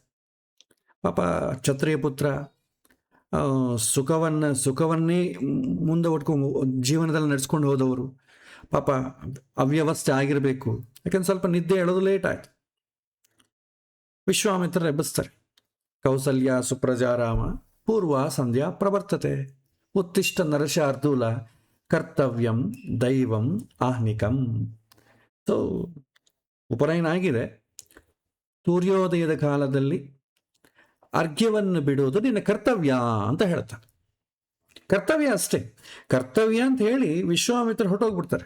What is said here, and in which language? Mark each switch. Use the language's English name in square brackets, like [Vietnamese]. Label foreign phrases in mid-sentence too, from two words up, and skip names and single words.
[Kannada] ಪಾಪ ಕ್ಷತ್ರಿಯ ಪುತ್ರ ಸುಖವನ್ನೇ ಮುಂದೆ ಒಟ್ಕೊಂಡು ಜೀವನದಲ್ಲಿ ನಡೆಸ್ಕೊಂಡು ಹೋದವರು ಪಾಪ ಅವ್ಯವಸ್ಥೆ ಆಗಿರಬೇಕು. ಯಾಕಂದ್ರೆ ಸ್ವಲ್ಪ ನಿದ್ದೆ ಹೇಳೋದು ಲೇಟ್ ಆಯ್ತು. ವಿಶ್ವಾಮಿತ್ರರು ಎಬ್ಬಿಸ್ತಾರೆ. [Sanskrit] ಕೌಸಲ್ಯ ಸುಪ್ರಜಾ ರಾಮ ಪೂರ್ವ ಸಂಧ್ಯಾ ಪ್ರವರ್ತತೆ ಉತ್ತಿಷ್ಟ ನರಶಾರ್ದೂಲ ಕರ್ತವ್ಯಂ ದೈವಂ ಆಹ್ನಿಕಂ. [Kannada] ಸೊ ಉಪನಯನ ಆಗಿದೆ. ಸೂರ್ಯೋದಯದ ಕಾಲದಲ್ಲಿ ಅರ್ಘ್ಯವನ್ನು ಬಿಡುವುದು ನಿನ್ನ ಕರ್ತವ್ಯ ಅಂತ ಹೇಳ್ತಾರೆ. ಕರ್ತವ್ಯ ಅಷ್ಟೇ, ಕರ್ತವ್ಯ ಅಂತ ಹೇಳಿ ವಿಶ್ವಾಮಿತ್ರ ಹೊರಟೋಗ್ಬಿಡ್ತಾರೆ.